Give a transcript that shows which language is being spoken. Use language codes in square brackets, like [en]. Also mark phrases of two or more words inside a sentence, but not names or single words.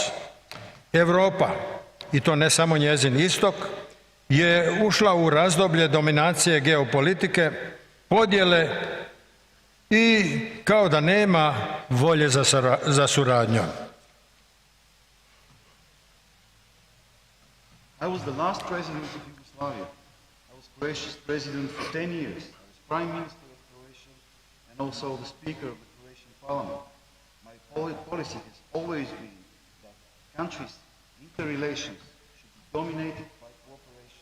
[hr] Europa, i to ne samo njezin istok, je ušla u razdoblje dominacije geopolitike, podjele i kao da nema volje za suradnjom. [en] I was the last president of Yugoslavia. I was Croatia's president for 10 years. I was prime minister of Croatia and also the speaker of the Croatian parliament. My policy has always been that countries' interrelations should be dominated by cooperation.